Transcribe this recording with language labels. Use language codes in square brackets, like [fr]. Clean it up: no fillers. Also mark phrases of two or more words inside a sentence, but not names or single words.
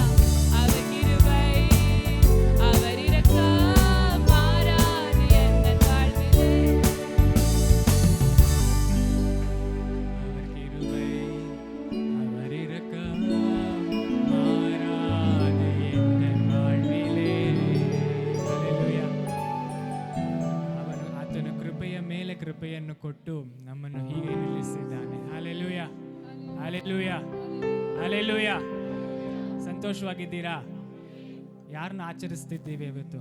[ta] அவர் கிருபை அவர் இரக்கம் மாறாது எந்தன் வாழ்விலே. அவர் கிருபை அவர் இரக்கம் மாறாது எந்தன் வாழ்விலே. [kn] ಹಲ್ಲೆಲೂಯಾ. ಆತನು ಕೃಪೆಯ ಮೇಲೆ ಕೃಪೆಯನ್ನು ಕೊಟ್ಟು ನಮ್ಮನ್ನು ಹೀಗೆ ನಿಲ್ಲಿಸಿದ್ದಾನೆ. ಹಲ್ಲೆಲೂಯಾ, ಹಲ್ಲೆಲೂಯಾ, ಹಲ್ಲೆಲೂಯಾ. ಸಂತೋಷವಾಗಿದ್ದೀರಾ? ಯಾರನ್ನ ಆಚರಿಸ್ತಿದ್ದೀವಿ ಇವತ್ತು?